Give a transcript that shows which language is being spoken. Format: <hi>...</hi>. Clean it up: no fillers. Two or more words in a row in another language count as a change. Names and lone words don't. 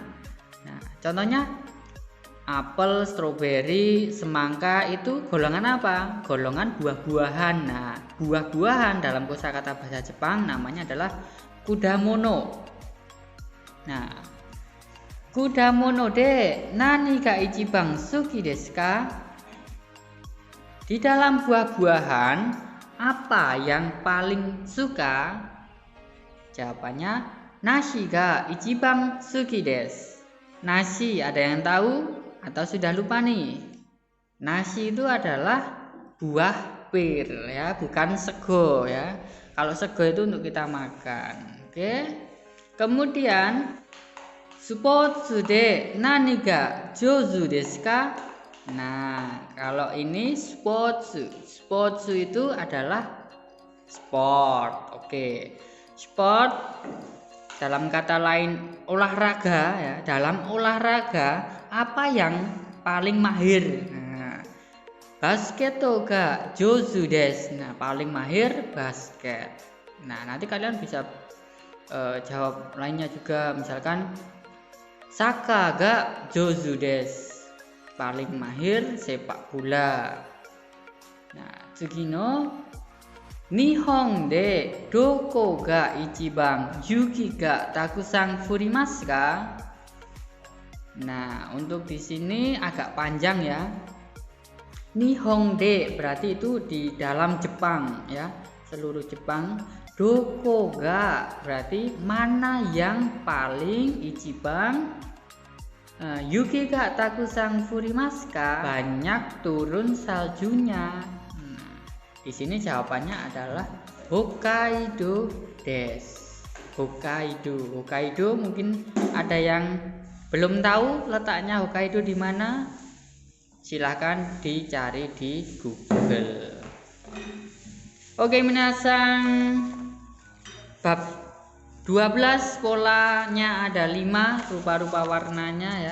<id>Nah, contohnya apel, stroberi, semangka itu golongan apa? Golongan buah-buahan. Nah, buah-buahan dalam kosakata bahasa Jepang namanya adalah kudamono. Nah,</id> <ja>果物で何が一番好きですか?</ja> <id>Di dalam buah-buahan apa yang paling suka? Jawabannya</id> <ja>梨が一番好きです.</ja> <id>Nasi, ada yang tahu atau sudah lupa nih? Nasi itu adalah buah pir ya, bukan sego ya. Kalau sego itu untuk kita makan. Oke. Kemudian</id> <ja>スポーツで何が上手ですか?</ja> <id>Nah, kalau ini spotsu itu adalah sport. Oke. Sport dalam kata lain olahraga ya. Dalam olahraga apa yang paling mahir?</id> <ja>Nah, バスケットが上手です.</ja> <id>Nah, paling mahir basket. Nah, nanti kalian bisa jawab lainnya juga, misalkan</id> <ja>サッカーが上手です.</ja> <id>Paling mahir sepak bola.</id> <ja>Nah, 次に日本でどこが一番雪がたくさん降りますか?</ja> <id>Nah, untuk di sini agak panjang ya.</id> <ja>日本で</ja> <id>berarti itu di dalam Jepang ya, seluruh Jepang.</id> <ja>どこが</ja> <id>berarti mana yang paling,</id> <ja>一番雪がたくさん降りますか?</ja> <id>Banyak turun saljunya. Di sini jawabannya adalah</id> <ja>北海道です.</ja> <id>Hokkaido mungkin ada yang belum tahu letaknya Hokkaido di mana? Silahkan dicari di Google. Oke, minasan, bab 12 polanya ada 5 rupa-rupa warnanya ya.</id>